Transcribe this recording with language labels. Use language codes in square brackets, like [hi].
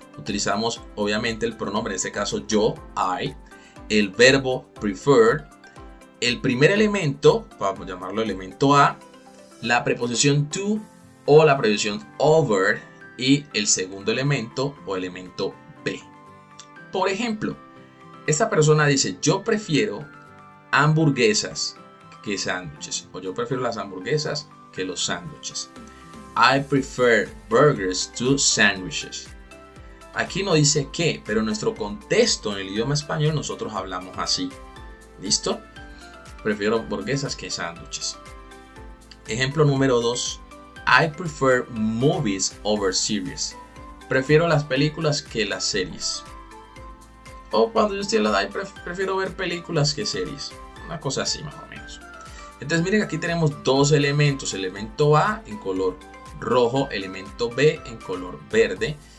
[es] Utilizamos obviamente el pronombre, en este caso yo, I, el verbo prefer, el primer elemento, vamos a llamarlo elemento A, la preposición to o la preposición over y el segundo elemento o elemento B. Por ejemplo, esta persona dice yo prefiero hamburguesas que sándwiches, o yo prefiero las hamburguesas que los sándwiches. [en] I prefer burgers to sandwiches. [es] Aquí no dice qué, pero en nuestro contexto en el idioma español nosotros hablamos así. ¿Listo? Prefiero hamburguesas que sándwiches. Ejemplo número 2. [en] I prefer movies over series. [es] Prefiero las películas que las series. O cuando yo estoy en la edad, prefiero ver películas que series. Una cosa así más o menos. Entonces miren que aquí tenemos dos elementos. Elemento A en color rojo, elemento B en color verde.